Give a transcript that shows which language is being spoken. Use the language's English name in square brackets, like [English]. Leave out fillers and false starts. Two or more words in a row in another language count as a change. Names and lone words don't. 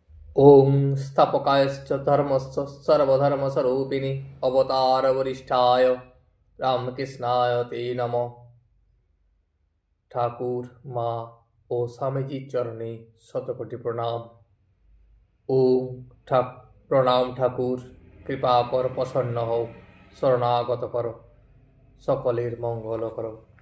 [Sanskrit] ॐ स्थापकायश्च धर्मस्य सर्वधर्मस्वरूपिणि अवतारवरिष्ठाय रामकृष्णाय ते नमः। [Bangla] ঠাকুর মা ও স্বামীজির চরণে শতকোটি প্রণাম। ওম প্রণাম ঠাকুর, কৃপা কর, প্রসন্ন হও, শরণাগত করো, সকলের মঙ্গল করো।